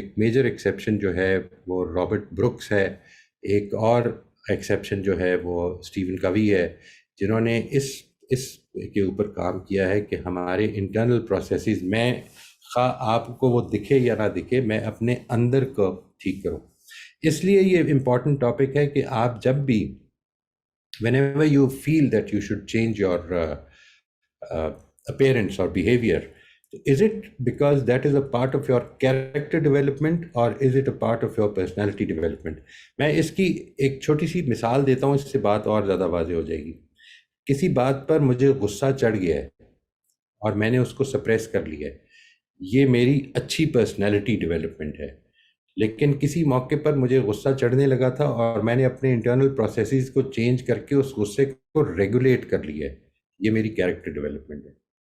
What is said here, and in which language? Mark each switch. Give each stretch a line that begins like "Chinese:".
Urdu: ایک major exception جو ہے وہ رابرٹ بروکس ہے، ایک اور ایکسیپشن جو ہے وہ اسٹیون کوی ہے، جنہوں نے اس کے اوپر کام کیا ہے کہ ہمارے انٹرنل پروسیسز میں خواہ آپ کو وہ دکھے یا نہ دکھے، میں اپنے اندر کو ٹھیک کروں. اس لیے یہ امپورٹنٹ ٹاپک ہے کہ آپ جب بھی
English: whenever you feel that you should change your appearance or behavior, is it because that is a part of your character development or is it a part of your personality development?
Urdu: میں اس کی ایک چھوٹی سی مثال دیتا ہوں، اس سے بات اور زیادہ واضح ہو جائے گی. کسی بات پر مجھے غصہ چڑھ گیا ہے اور میں نے اس کو سپریس کر لیا ہے، یہ میری اچھی پرسنالٹی ڈیولپمنٹ ہے. لیکن کسی موقع پر مجھے غصہ چڑھنے لگا تھا اور میں نے اپنے انٹرنل پروسیسز کو چینج کر کے اس غصے کو ریگولیٹ کر لیا ہے، یہ میری کیریکٹر ڈیولپمنٹ ہے.